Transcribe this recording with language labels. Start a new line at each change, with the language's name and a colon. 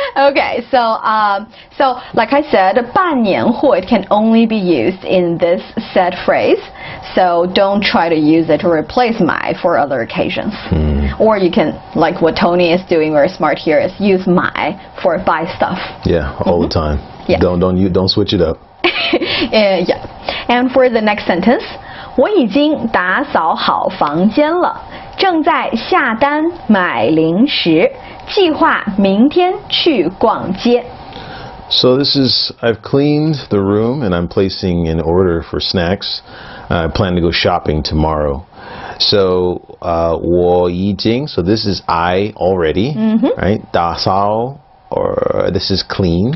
English: Okay, so like I said,
Chinese: 办年货,
English: it can only be used in this said phrase. So don't try to use it to replace 买 for other occasions. Or you can, like what Tony is doing very smart here, is use 买 for buy stuff. Yeah, all the time. Yeah. Don't switch it up. Yeah. And for the next sentence,
Chinese: 我已经打扫好房间了，正在下单买零食，计划明天去逛街。
English: So this is, I've cleaned the room and I'm placing an order for snacks. I plan to go shopping tomorrow. So
Chinese: 我已经,
English: so this is I already, right? 打扫, or this is clean.